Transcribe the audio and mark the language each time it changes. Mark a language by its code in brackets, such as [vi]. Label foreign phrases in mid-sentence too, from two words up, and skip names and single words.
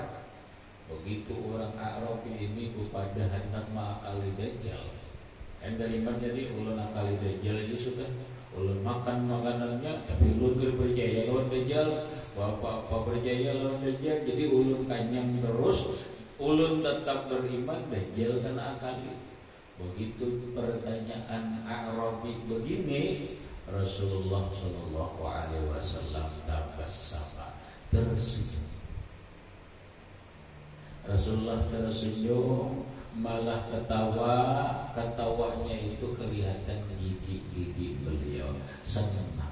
[bjn] Begitu orang Arabi ini kepada hendak mengakali dajjal. Kan dari mana jadi ulun akali dajjal aja sudah. Ulun makan makanannya, tapi ulun tidak percaya lawan dajjal. Apa percaya lawan dajjal, jadi ulun kanyang terus. Ulun tetap beriman, dajjal kena akali. [id] Begitu pertanyaan Arabi begini, Rasulullah [ar] صلى الله عليه وسلم تبسم, [id] tersenyum. Rasulullah tersenyum, malah ketawanya itu kelihatan gigi beliau senang.